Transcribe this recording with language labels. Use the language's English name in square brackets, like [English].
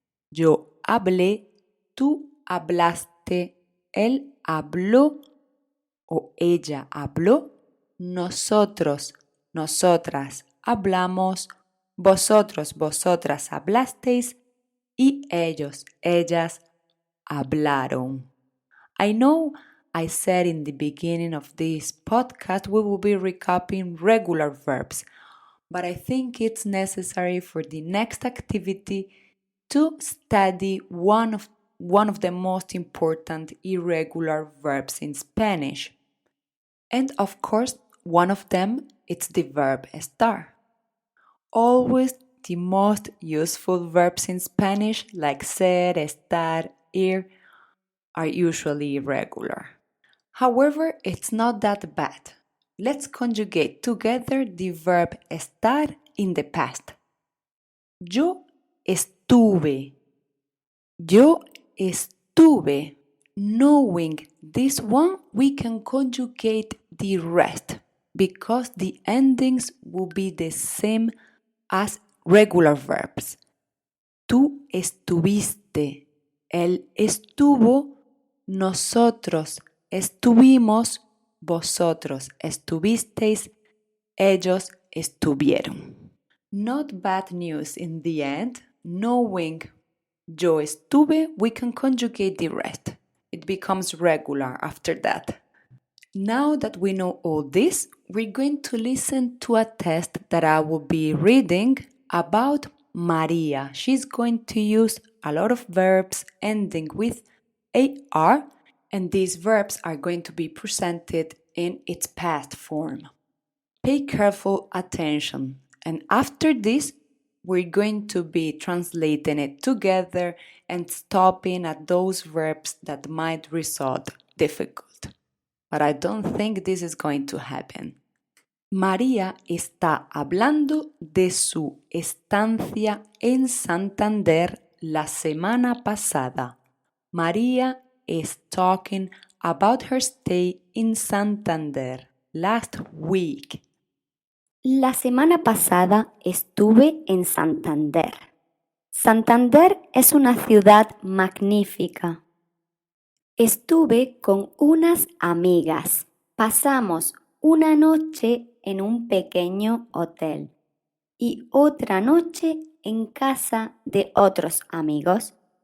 [Spanish] Yo hablé, tú hablaste, él habló o ella habló, nosotros, nosotras hablamos, vosotros, vosotras hablasteis y ellos, ellas hablaron. [English] I know I said in the beginning of this podcast we will be recapping regular verbs, but I think it's necessary for the next activity to study one of the most important irregular verbs in Spanish. And of course, one of them is the verb estar. Always the most useful verbs in Spanish like ser, estar, ir, are usually irregular. However, it's not that bad. Let's conjugate together the verb estar in the past. [Spanish] Yo estuve. Yo estuve. [English] Knowing this one, we can conjugate the rest because the endings will be the same as regular verbs. [Spanish] Tú estuviste. Él estuvo. Nosotros estuvimos, vosotros estuvisteis, ellos estuvieron. [English] Not bad news in the end. Knowing [Spanish] yo estuve, [English] we can conjugate the rest. It becomes regular after that. Now that we know all this, we're going to listen to a test that I will be reading about Maria. She's going to use a lot of verbs ending with AR, and these verbs are going to be presented in its past form. Pay careful attention, and after this, we're going to be translating it together and stopping at those verbs that might result difficult. But I don't think this is going to happen. [Spanish] María está hablando de su estancia en Santander la semana pasada. [English] Maria is talking about her stay in Santander last week. [Spanish] La semana pasada estuve en Santander. Santander es una ciudad magnífica. Estuve con unas amigas. Pasamos una noche en un pequeño hotel y otra noche en casa de otros amigos.